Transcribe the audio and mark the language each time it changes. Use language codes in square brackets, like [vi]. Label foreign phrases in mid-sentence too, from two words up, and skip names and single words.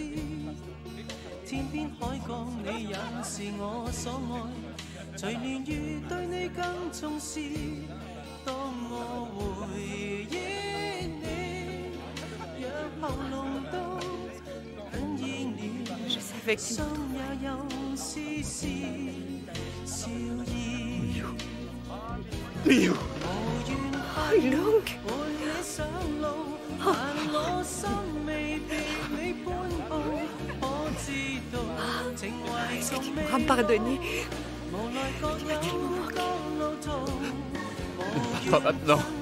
[yue] 天邊海角，你也是我所愛，隨年月對你更重視。當我回憶你，若喉嚨都哽咽了，心也有絲絲笑意。 [fr] Miou. Oh, Long. Est-ce que tu m'auras pardonné? Pas maintenant.